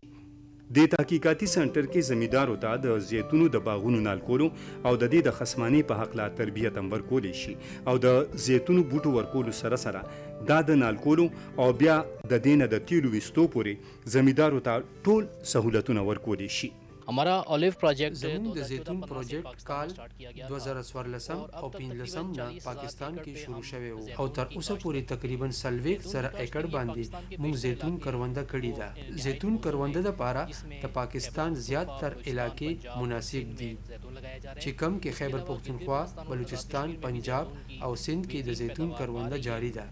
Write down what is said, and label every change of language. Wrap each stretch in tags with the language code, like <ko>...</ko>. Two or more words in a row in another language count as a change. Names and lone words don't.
<ps>د تحقیقاتي سنټر کې زمیندارو ته د زیتونو د باغونو نالکولو او د دې د خصمانۍ په هکله تربیت هم ورکولی شي او د زیتونو بوټو ورکولو سره سره دا د نالکولو او بیا د دې نه د تیلو ویستو پورې زمیندارو ته ټول سهولتونه ورکولی شي.</ps> <ur>ہمارا</ur> <en>olive project</en> <ps>زموږ د زیتون پروجیکټ کال 2014 او 15 نه پاکستان کې شروع شوی و او تر اوسه پورې تقریبا 30 زره ایکړ باندې موږ زیتون کرونده کړې ده. زیتون کرونده لپاره د پاکستان زیات تر علاقې مناسب دي چې کم کې خیبر پختونخوا، بلوچستان، پنجاب او سندھ کې د زیتون کرونده جاری ده.</ps>